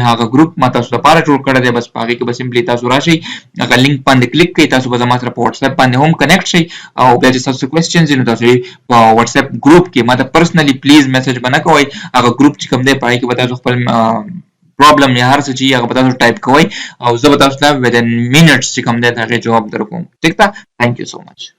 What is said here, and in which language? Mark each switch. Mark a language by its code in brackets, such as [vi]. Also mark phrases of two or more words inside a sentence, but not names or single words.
[ps] هغه ګروپ ما تاسو لپاره جوړ کړی دی، بس په هغې کې به سمپلی تاسو راشئ، هغه لینک باندې کلیک کړئ، تاسو به زما سره په واتس اپ باندې هم کنیکټ شئ. او بیا چې تاسو کوېسچنز وي نو تاسو یې په واتس اپ ګروپ کې ما ته پرسنلی پلیز میسج به نه کوئ. هغه ګروپ چې کوم دی په هغې کې به تاسو خپل پرابلم یا هر څه چې هغه به تاسو ټایپ کوئ او زه به تاسو ته [en] within minutes [ps] چې کوم دی د هغې جواب در کوم. ټیک ده؟ [en] thank you so much.